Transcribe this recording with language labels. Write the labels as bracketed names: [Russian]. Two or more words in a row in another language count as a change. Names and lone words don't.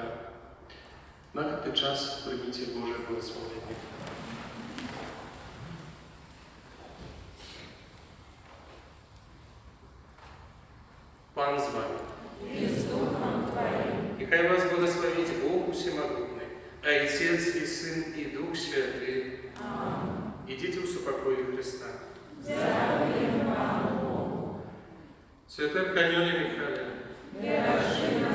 [Ukrainian] На цей час прийміть Боже благословення. Пан з вами. [Russian] Нехай вас благословит Бог Всемогутный, Отец и Сын и Дух Святый. Идите в супокое Христа. Святой Архангеле Михаиле,